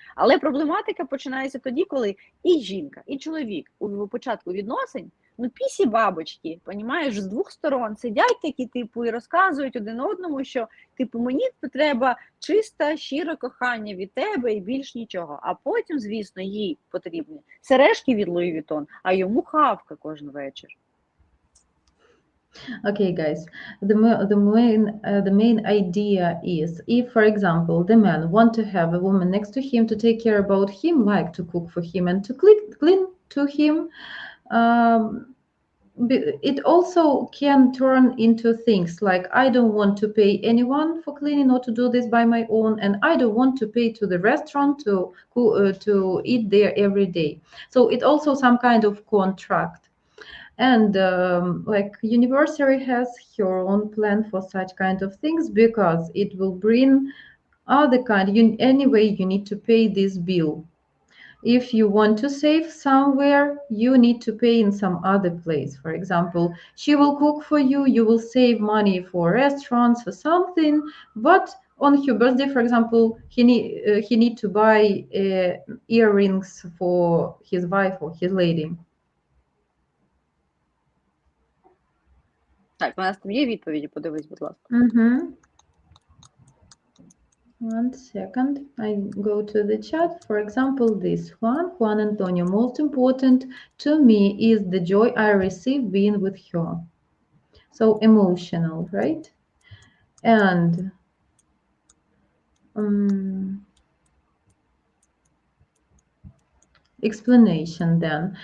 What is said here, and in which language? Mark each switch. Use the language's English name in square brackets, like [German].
[Ukrainian] Але проблематика починається тоді, коли і жінка, і чоловік у початку відносин, пісі бабочки, понімаєш, з двох сторон сидять такі, і розказують один одному, що, мені треба чисте, щире кохання від тебе і більш нічого. А потім, звісно, їй потрібні сережки від Луї Вітон, а йому хавка кожен вечір. [English] Okay, guys, the main idea is, if, for example, the man want to have a woman next to him to take care about him, like to cook for him and to clean to him, it also can turn into things like, I don't want to pay anyone for cleaning or to do this by my own, and I don't want to pay to the restaurant to eat there every day. So it also some kind of contract. And like University has her own plan for such kind of things because it will bring other kind. Anyway, you need to pay this bill. If you want to save somewhere, you need to pay in some other place. For example, she will cook for you, you will save money for restaurants, for something, but on her birthday, for example, he need to buy earrings for his wife or his lady. [Ukrainian] Так, у нас там є відповіді, подивись, будь ласка. [English] One second, I go to the chat. For example, this Juan Antonio, most important to me is the joy I receive being with her. So emotional, right? And explanation then.